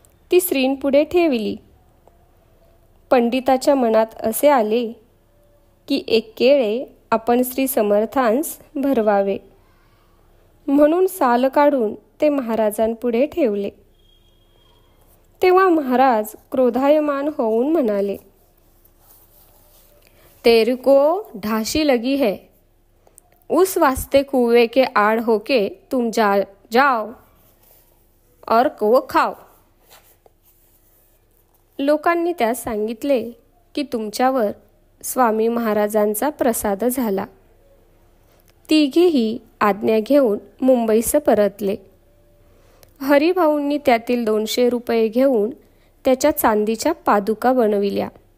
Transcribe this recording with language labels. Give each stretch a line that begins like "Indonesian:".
Marathi: ती श्रींपुढे ठेवली. पंडिताच्या मनात असे आले की 1 केळे आपण श्री समर्थांस भरवावे, म्हणून साल काढून ते महाराजांपुढे ठेवले. तेव्हा महाराज क्रोधायमान होऊन म्हणाले,
Hindi: तेरे को ढाशी लगी है, उस वास्ते कुएं के आड़ होके तुम जाओ और वो खाओ.
Marathi: लोकांनी त्यास सांगितले की तुमच्यावर स्वामी महाराजांचा प्रसाद झाला. तिघेही आज्ञा घेऊन मुंबईस परतले. हरिभाऊंनी त्यातील 200 रुपये घेऊन त्याच्या चांदीच्या पादुका बनविल्या.